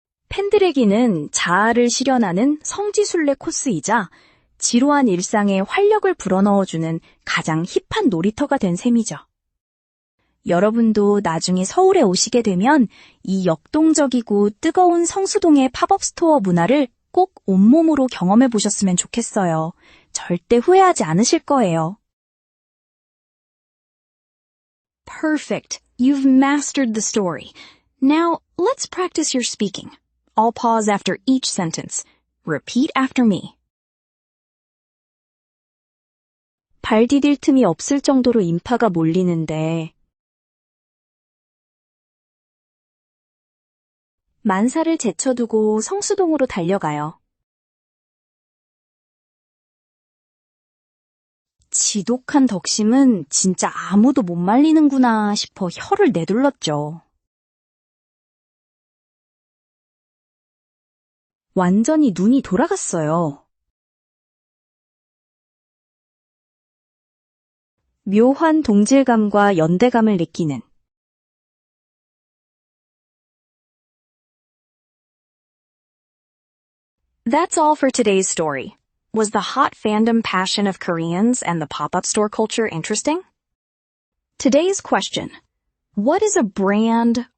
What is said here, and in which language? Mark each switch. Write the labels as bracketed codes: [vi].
[ko] 팬들에게는 자아를 실현하는 성지순례 코스이자 지루한 일상에 활력을 불어넣어주는 가장 힙한 놀이터가 된 셈이죠. 여러분도 나중에 서울에 오시게 되면 이 역동적이고 뜨거운 성수동의 팝업 스토어 문화를 꼭 온몸으로 경험해 보셨으면 좋겠어요. 절대 후회하지 않으실 거예요. [en] Perfect. You've mastered the story. Now, let's practice your speaking. I'll pause after each sentence. Repeat after me. [ko] 발 디딜 틈이 없을 정도로 인파가 몰리는데 만사를 제쳐두고 성수동으로 달려가요. 지독한 덕심은 진짜 아무도 못 말리는구나 싶어 혀를 내둘렀죠. 완전히 눈이 돌아갔어요. 묘한 동질감과 연대감을 느끼는 [en] That's all for today's story. Was the hot fandom passion of Koreans and the pop-up store culture interesting? Today's question: what is a brand,